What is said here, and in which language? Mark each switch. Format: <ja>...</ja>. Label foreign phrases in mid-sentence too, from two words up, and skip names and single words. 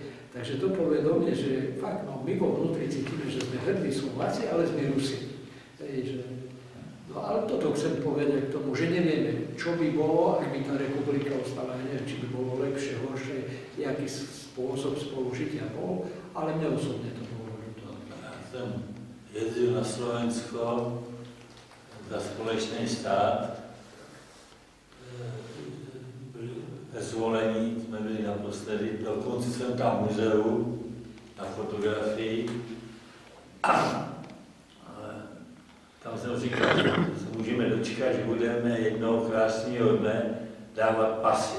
<sk>Takže to povie do mne, že fakt, no, my vo vnútri cítime, že sme hrdí Slováci, ale sme Rusi. Hej, že... No ale toto chcem povedať k tomu, že nevieme, čo by bolo, ak by tá republika ostala, neviem, či by bolo lepšie, horšie, jaký spôsob spolužitia bol, ale mne osobne to bolo ľúto. Ja som</sk> <cs>jezdil na Slovensko za společný stát. Ve zvolení jsme byli naposledy, dokonce jsem tam v muzeu, na fotografii. Tam jsem říkal, že se můžeme dočkat, že budeme jednoho krásného dne dávat pasy.</cs>